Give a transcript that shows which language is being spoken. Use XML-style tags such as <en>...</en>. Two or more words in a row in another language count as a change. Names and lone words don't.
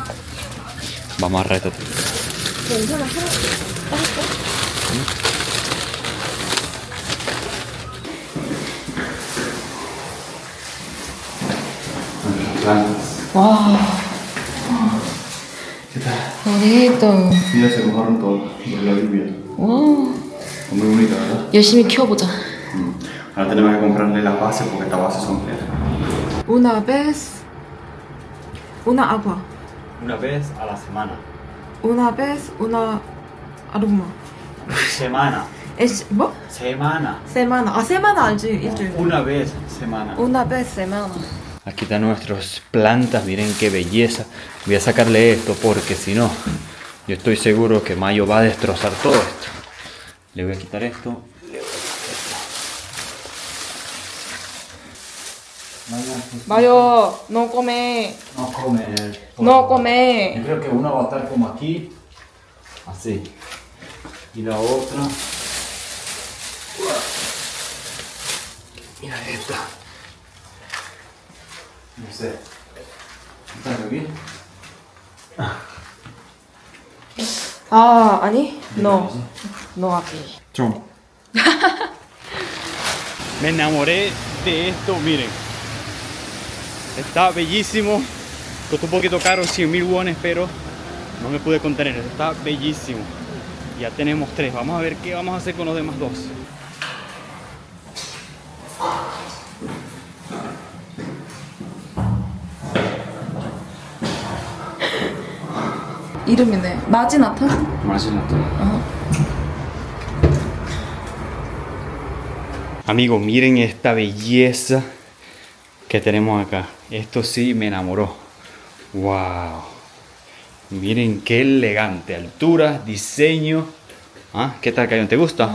<es>Vamos a amarrar esta. ¿Qué tal? bonito. Mira, se mojaron todo por la lluvia.</es> <ko>와,</ko> <es>Muy bonita, ¿verdad?</es> <ko>열심히 키워보자.</ko> <es>Ahora tenemos que comprarle las bases porque estas bases son feas. Una vez, una agua. Una vez a la semana. Una vez, una aroma. Semana. Es, 뭐? Semana. Semana.</es> <ko>아, semana 알지? 일주일.</ko> <es>Una vez semana. Una vez semana. Aquí están nuestras plantas, miren qué belleza. Voy a sacarle esto porque si no, yo estoy seguro que Mayo va a destrozar todo esto. Le voy a quitar esto. 마요, no come. No comer. No come. Yo creo que una va a estar como aquí, así. Y la otra. Mira esta. No sé. ¿Están aquí?</es> <ko>아, 아니?</ko> <es>No. No aquí. Chum. Me enamoré de esto, miren. Está bellísimo. Costó un poquito caro, 100.000 wones, pero no me pude contener. Está bellísimo. Ya tenemos 3. Vamos a ver qué vamos a hacer con los demás 2.</es> <ko>이름이네. 마지나타?</ko> <es>Imagínate. Amigos, miren esta belleza que tenemos acá. Esto sí me enamoró. Wow. Miren qué elegante. Altura, diseño. ¿Ah? ¿Qué tal, Cayon? ¿Te gusta?</es>